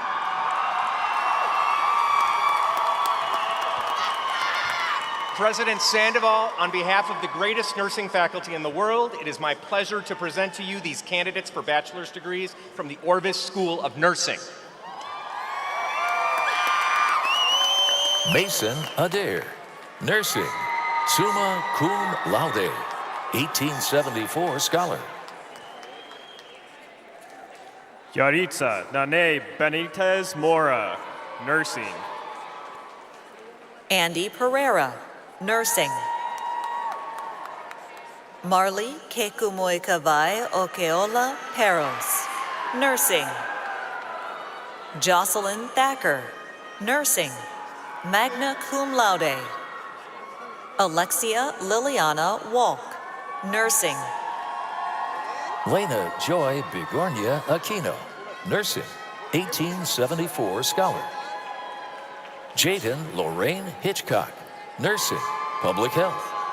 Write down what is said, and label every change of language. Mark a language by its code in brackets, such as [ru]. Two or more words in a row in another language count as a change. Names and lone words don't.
[en] President Sandoval, on behalf of the greatest nursing faculty in the world, it is my pleasure to present to you these candidates for bachelor's degrees from the Orvis School of Nursing. Mason Adair, Nursing, summa cum laude, 1874 scholar. Yaritza Nane Benitez Mora, Nursing. Andy Pereira, Nursing. Marley Kekumuikavai Okeola Peros, Nursing. Jocelyn Thacker, Nursing, magna cum laude. Alexia Liliana Walk, Nursing. Lena Joy Bigornia Aquino, Nursing, 1874 scholar. Jaden Lorraine Hitchcock, Nursing, Public Health.